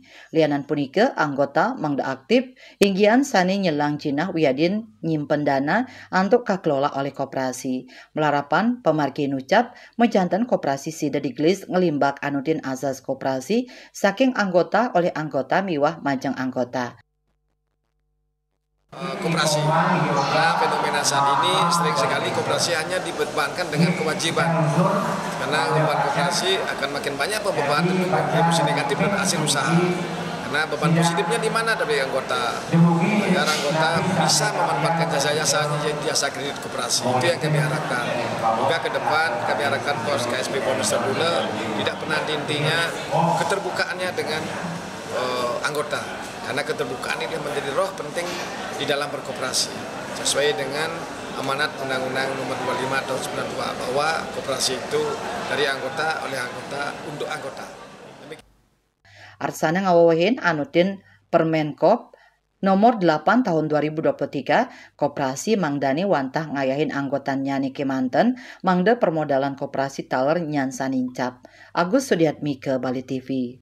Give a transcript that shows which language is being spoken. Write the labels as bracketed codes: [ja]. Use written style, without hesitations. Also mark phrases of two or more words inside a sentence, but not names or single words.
[ban] Lianan punika anggota mangda aktif inggian sani nyelang jinah wiadin nyimpen dana antuk kakelola oleh koperasi. Melarapan pemargi nucap mejanten koperasi sida digelis ngelimbak anutin azas koperasi saking anggota oleh anggota miwah majang anggota. Koperasi, [id] karena fenomena saat ini sering sekali koperasi hanya dibebankan dengan kewajiban, karena beban koperasi akan makin banyak beban kontribusi negatif dan hasil usaha. Karena beban positifnya di mana dari anggota, agar anggota bisa memanfaatkan jasa kredit koperasi, itu yang kami harapkan. Juga ke depan kami harapkan pos KSP Polres Terdula tidak pernah intinya keterbukaannya dengan anggota, karena keterbukaan ini menjadi roh penting di dalam berkoperasi sesuai dengan amanat Undang-Undang Nomor 25 Tahun 92 bahwa koperasi itu dari anggota oleh anggota untuk anggota. [ban] Arsana ngawawahin anutin Permenkop Nomor 8 Tahun 2023 Koperasi mangdani wantah ngayahin anggota nyani kemanten mangda permodalan koperasi taler nyansa nincap. [id] Agus Sudiatmike, Bali TV.